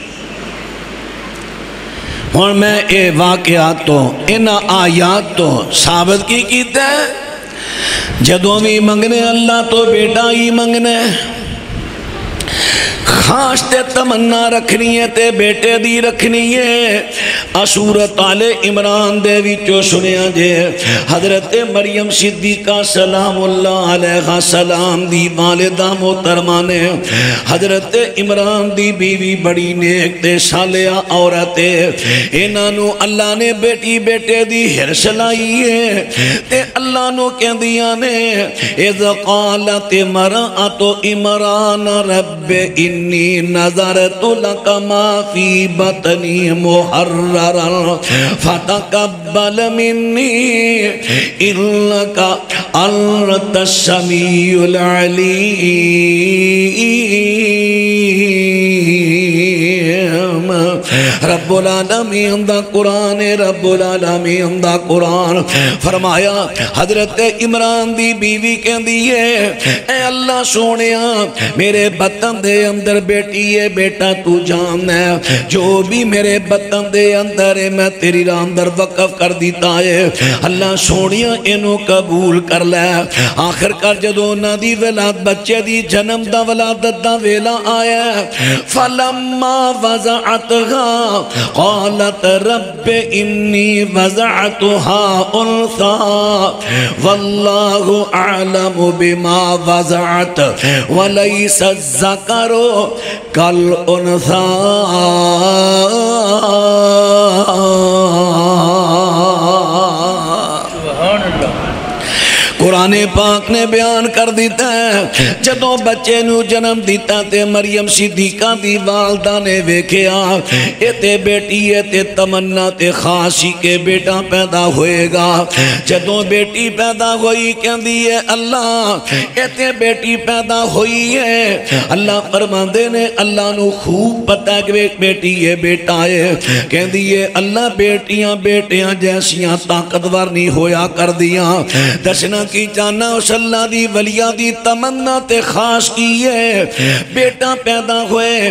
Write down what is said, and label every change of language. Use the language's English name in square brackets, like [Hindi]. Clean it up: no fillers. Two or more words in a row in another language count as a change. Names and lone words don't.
[Punjabi] اور میں اے واقعات تو ان آیات تو ثابت کی کیتا ہے جدوں بھی منگنے اللہ تو بیٹا ہی منگنے، خاص تے تمنا رکھنی ہے تے بیٹے دی رکھنی ہے۔ سورۃ آل عمران دے وچوں سنیا جے حضرت مریم صدیقہ [Arabic] سلام اللہ علیہ السلام [Punjabi] دی والدہ محترمہ نے حضرت عمران دی بیوی بڑی نیک تے صالحہ عورت ہے، انہاں نو اللہ نے بیٹی بیٹے دی ہرس لائی ہے تے اللہ نو کہندیاں نے [Arabic] اذ قالت امرأۃ عمران رب انی نظرت لک ما فی بطنی محررا فتقبل منی انک انت السمیع العلیم۔ [Punjabi] رب العالمین دا قرآن، رب العالمین دا قرآن فرمایا حضرت عمران دی بیوی کہندی ہے اے اللہ سونیا میرے بطن دے اندر بیٹی ہے، بیٹا تو جان ہے، جو بھی میرے بطن دے اندر ہے میں تیری راہ اندر وقف کر دیتا ہے، اللہ سونیا انہوں قبول کر لے۔ آخر کر جدو نہ دی ولاد بچے دی جنم دا ولادت دا ویلا آیا [Arabic] فلما وضعتها قالت رب انی وضعتها انثى واللہ اعلم بما وضعت ولیس الذکر کالانثى۔ [Punjabi] قرآن پاک نے بیان کر دیتا ہے جدوں بچے نو جنم دیتا تے مریم صدیقہ دی والدہ نے ویکھیا اے تے بیٹی ہے تے تمنا تے خاصی کے بیٹا پیدا ہوئے گا۔ جدوں بیٹی پیدا ہوئی کہندی ہے اللہ اے تے بیٹی پیدا ہوئی ہے، اللہ فرماندے نے اللہ نو خوب پتہ کہ بیٹی ہے بیٹا ہے، کہندی ہے اللہ بیٹیاں بیٹیاں جیسیاں طاقتور نہیں ہویا کر دیاں، دسنا کی جانا اس اللہ دی ولیہ دی تمنا تے خاص کی ہے، بیٹا پیدا ہوئے۔